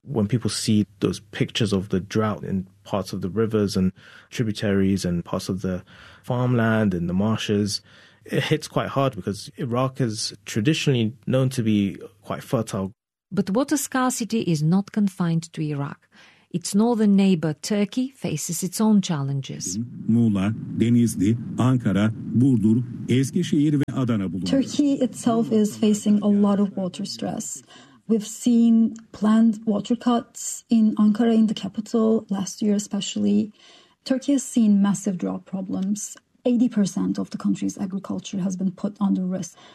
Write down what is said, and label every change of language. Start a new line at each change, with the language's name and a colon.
English: When people see those pictures of the drought in parts of the rivers and tributaries and parts of the farmland and the marshes, it hits quite hard because Iraq is traditionally known to be quite fertile. But water scarcity is not confined to Iraq. Its northern neighbor, Turkey, faces its own challenges.
Turkish: Muğla, Denizli, Ankara, Burdur, Eskişehir ve Adana bulunuyor.
English: Turkey itself is facing a lot of water stress. We've seen planned water cuts in Ankara, in the capital, last year especially. Turkey has seen massive drought problems. 80% of the country's agriculture has been put under risk.